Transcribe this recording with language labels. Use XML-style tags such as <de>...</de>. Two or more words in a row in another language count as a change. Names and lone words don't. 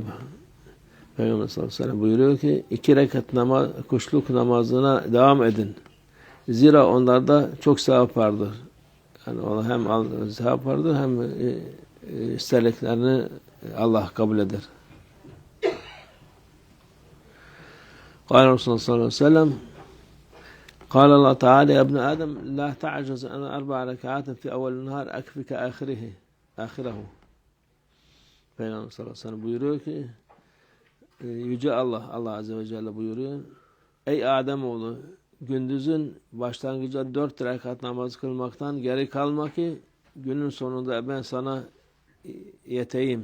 <tr>Peygamber sallallahu aleyhi ve sellem buyuruyor ki 2 rekat kuşluk namazına devam edin. Zira onlarda çok sevap vardır. Yani ona hem sevap vardır hem istediklerini Allah kabul eder.</tr> <ar>قال رسول الله صلى الله عليه وسلم قال الله تعالى يا ابن آدم لا تعجز أن 4 ركعات في أول النهار أكفك آخره.</ar> <tr>Peygamber sallallahu aleyhi ve sellem buyuruyor ki Yüce Allah Azze ve Celle buyuruyor. Ey Ademoğlu gündüzün başlangıcında 4 rekat namaz kılmaktan geri kalma ki günün sonunda ben sana yeteyim.</tr>